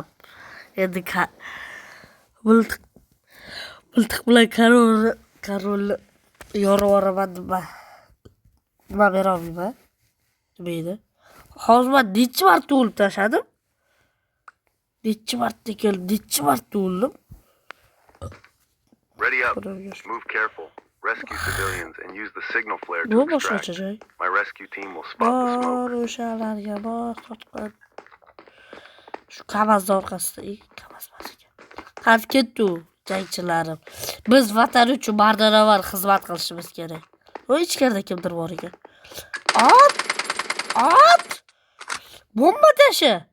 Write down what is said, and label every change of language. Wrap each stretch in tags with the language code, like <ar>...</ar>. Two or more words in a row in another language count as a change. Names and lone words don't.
<uz>Endi miltiq bilan korolni yoraveraman nima bera olmayman. Nima edi? Hozir men necha marta o'lib tashladim? Nechi marta kelib, nechi marta o'ldim.</uz> <en>Ready up.</en> <uz>Ko'raveramiz.</uz> <en>Move careful. Rescue civilians and use the signal flare</en> <uz>Bu</uz> <en>to</en> <uz>boshqacha</uz> <en>extract.</en> <uz>joy.</uz> <en>My rescue team will spot the smoke.</en> <uz>Bor o'shalarga bor qotqan. Shu qavazni orqasida, qavaz emas ekan. Qarab ketdi u jangchilarim. Biz vatan uchun mardonavar xizmat qilishimiz kerak. O ichkarida kimdir bor ekan. Ot! Ot! Bomba tashi.</uz>